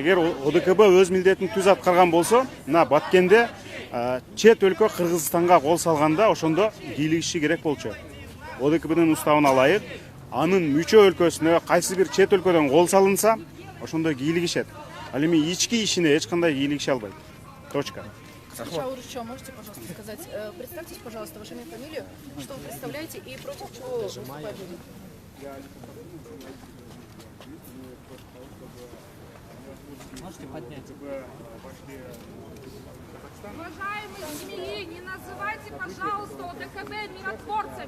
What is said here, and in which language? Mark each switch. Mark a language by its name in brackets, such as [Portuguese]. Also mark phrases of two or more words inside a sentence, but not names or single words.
[Kyrgyz] Эгер ОДКБ өз милдетин түз аткарган болсо, мына Баткенде чет өлкө Кыргызстанга кол салганда ошондо кийлигиши керек болчу. ОДКБнын уставына ылайык, анын мүчө өлкөсүнө кайсы бир чет өлкөдөн кол салынса, ошондо кийлигишет. Ал эми ички ишине эч кандай кийлигише албайт. [Russian] Точка. Урусча, можете, пожалуйста, сказать, представьтесь, пожалуйста, ваше имя, фамилию, что вы представляете и против чего вы выступаете? Можете поднять? Уважаемые семьи, не называйте, пожалуйста, ОДКБ миротворцами.